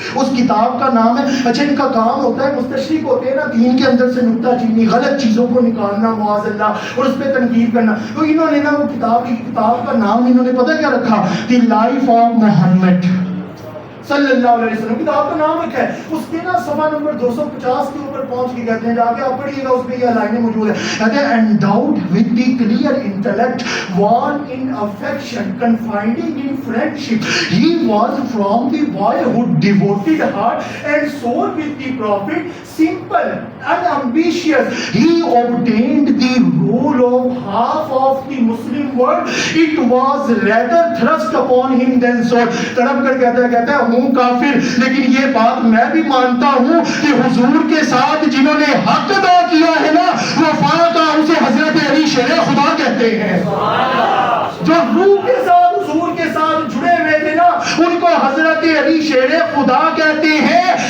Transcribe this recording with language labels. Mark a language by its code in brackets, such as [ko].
[ur] اس کتاب کا نام ہے, اچھا ان کا کام ہوتا ہے مستشرق ہوتے ہیں نا دین کے اندر سے نکتہ چینی, غلط چیزوں کو نکالنا معاذ اللہ اور اس پہ تنقید کرنا. تو انہوں نے نا وہ کتاب لکھی, کتاب کا نام انہوں نے پتہ کیا رکھا, دی لائف آف محمد صلی اللہ علیہ وسلم. کتاب کا نام رکھا ہے. اس کے نا صفحہ نمبر 250 کے اوپر پہنچ کے کہتے ہیں, جا کے آپ پڑھیے گا, اس میں یہ لائنیں موجود ہیں. کہتے ہیں [en] endowed with the clear intellect, warm in affection, confiding in friendship, he was from the boyhood devoted heart and soul with the prophet, simple and ambitious. He obtained the role of half of the Muslim world. It was rather thrust upon him than sought. [ur] تڑپ کر کہتا ہے ہوں کافر, لیکن یہ بات میں بھی مانتا ہوں کہ حضور کے ساتھ جنہوں نے حق ادا کیا ہے نا, وفا کا اسے حضرت علی شیر خدا کہتے ہیں. جو روح کے ساتھ حضور کے ساتھ جڑے ہوئے تھے نا, ان کو حضرت علی شیر خدا کہتے ہیں.